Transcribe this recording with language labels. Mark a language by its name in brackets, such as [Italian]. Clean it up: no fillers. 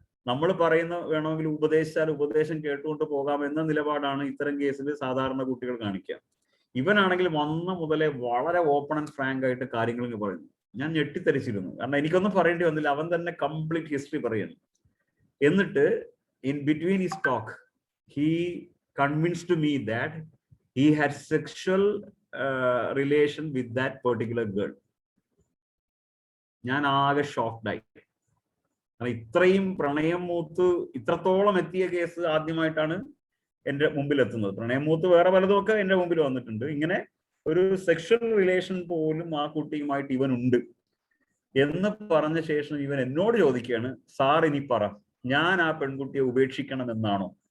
[Malayalam] നമ്മൾ പറയുന്ന വേണമെങ്കിൽ ഉപദേശിച്ചാൽ ഉപദേശം കേട്ടുകൊണ്ട് പോകാം എന്ന നിലപാടാണ് ഇത്തരം കേസിൽ സാധാരണ കുട്ടികൾ കാണിക്കുക. ഇവനാണെങ്കിൽ വന്ന മുതലേ വളരെ ഓപ്പൺ ആൻഡ് ഫ്രാങ്ക് ആയിട്ട് കാര്യങ്ങൾ പറയുന്നു. ഞാൻ ഞെട്ടിത്തരിച്ചിരുന്നു, കാരണം എനിക്കൊന്നും പറയേണ്ടി വന്നില്ല. അവൻ തന്നെ കംപ്ലീറ്റ് ഹിസ്റ്ററി പറയുന്നു. എന്നിട്ട് [English] in between his talk he convinced me that he had sexual relation with that particular girl. [Malayalam] ഞാൻ ആകെ ഷോക്ക്ഡ് ആയി. ഇത്രയും പ്രണയം മൂത്ത് ഇത്രത്തോളം എത്തിയ കേസ് ആദ്യമായിട്ടാണ് എൻ്റെ മുമ്പിൽ എത്തുന്നത്. പ്രണയം മൂത്ത് വേറെ പലതുമൊക്കെ എൻ്റെ മുമ്പിൽ വന്നിട്ടുണ്ട്. ഇങ്ങനെ ഒരു സെക്ഷൽ റിലേഷൻ പോലും ആ കുട്ടിയുമായിട്ട് ഇവൻ ഉണ്ട് എന്ന് പറഞ്ഞ ശേഷം ഇവൻ എന്നോട് ചോദിക്കുകയാണ്, സാർ ഇനി പറ, ഞാൻ ആ പെൺകുട്ടിയെ ഉപേക്ഷിക്കണമെന്നാണോ?